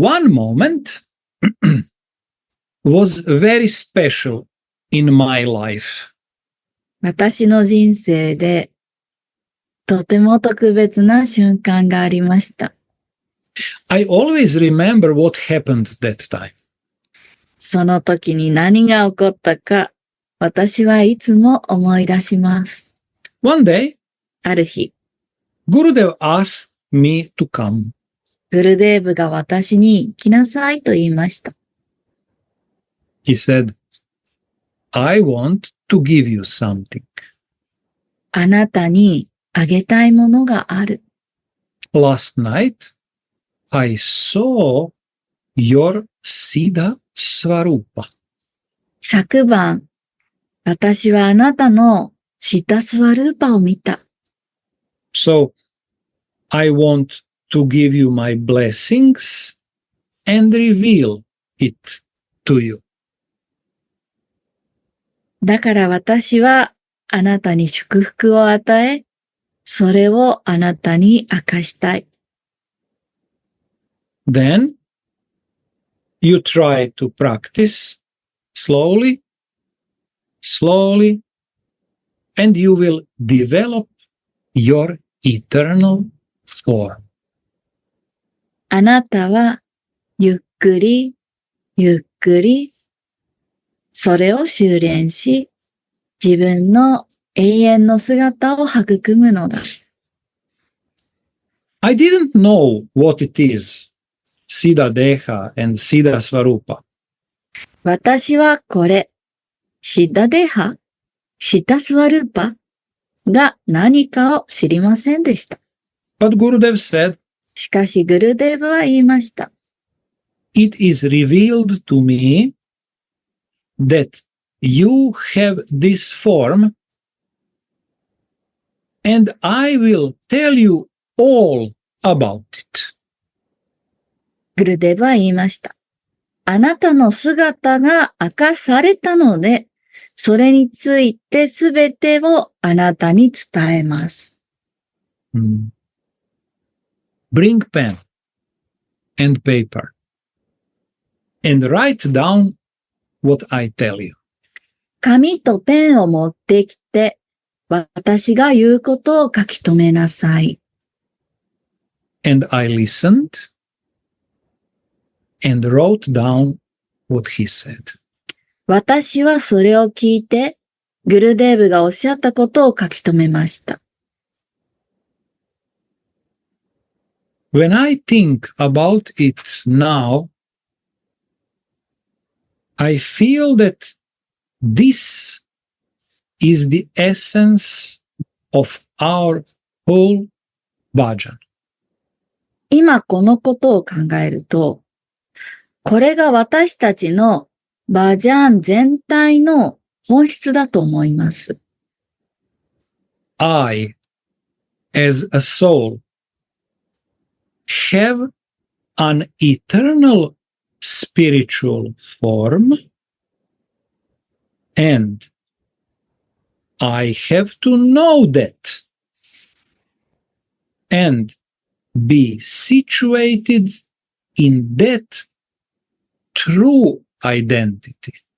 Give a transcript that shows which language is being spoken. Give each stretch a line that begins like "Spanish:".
English: One moment was very special in my life.
Japanese: 私の人生でとても特別な瞬間がありました。
English: I always remember what happened that time.
Japanese: その時に何が起こったか、私はいつも思い出します。
English: One day,
Japanese: ある日、
English: Gurudeva asked me to come.
Japanese: グルデーブが私に来なさいと言いました。
English: He said, I want to give you something.
Japanese: あなたにあげたいものがある。
English: Last night, I saw your Siddha Swarupa.
Japanese: 昨晩、私はあなたのシタスワルーパを見た。
English: So, I want to give you my blessings and reveal it to you.
Japanese: だから私はあなたに祝福を与え、それをあなたに明かしたい。
English: Then, you try to practice slowly, and you will develop your eternal form.
Japanese: あなたはゆっくり、それを修練し、自分の永遠の姿を育むのだ。
English: I didn't know what it is, Siddha Deha and Siddha Swarupa.
Japanese: 私はこれ、シッダデハ、シタスワルーパが何かを知りませんでした。
English: But Gurudev said,
Japanese: しかしグルデーブは言いました。
English: It is revealed to me that you have this form, and I will tell you all about it.
Japanese: グルデーブは言いました。あなたの姿が明かされたので、それについてすべてをあなたに伝えます。
English: Bring pen and paper and write down what I tell you.
Japanese: 紙とペンを持ってきて、私が言うことを書き留めなさい。
English: And I listened and wrote down what he said.
Japanese: 私はそれを聞いて、グルデーブがおっしゃったことを書き留めました。
English: When I think about it now, I feel that this is the essence of our whole bhajan.
Japanese: 今このことを考えると、これが私たちのバジャン全体の本質だと思います。
English: I, as a soul, have an eternal spiritual form, and I have to know that and be situated in that true identity.